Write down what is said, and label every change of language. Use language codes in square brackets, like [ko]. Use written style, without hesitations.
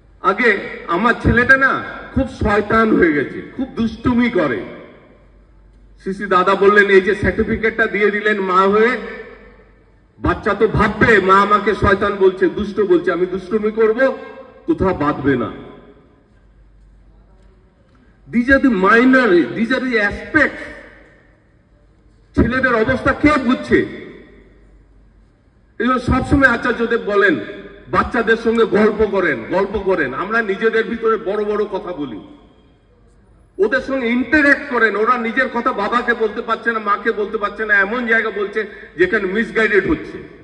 [bn] আগে আমার ছেলেটা না খুব শয়তান হয়ে গেছে, খুব দুষ্টুমি করে। সিসি দাদা বললেন এই যে সার্টিফিকেটটা দিয়ে দিলেন মা হয়ে, বাচ্চা তো ভাববে মা আমাকে শয়তান বলছে, দুষ্ট বলছে, আমি দুষ্টুমি করব, কোথাও বাঁধবে না। [en] These are the minor, these are the aspects. [bn] ছেলেদের অবস্থা কে বুঝছে? এই জন্য সবসময় আচার্যদেব বলেন বাচ্চাদের সঙ্গে গল্প করেন। আমরা নিজেদের ভিতরে বড় বড় কথা বলি, ওদের সঙ্গে ইন্টারঅ্যাক্ট করেন। ওরা নিজের কথা বাবাকে বলতে পারছে না, মাকে বলতে পারছে না, এমন জায়গা বলছে যেখানে মিসগাইডেড হচ্ছে।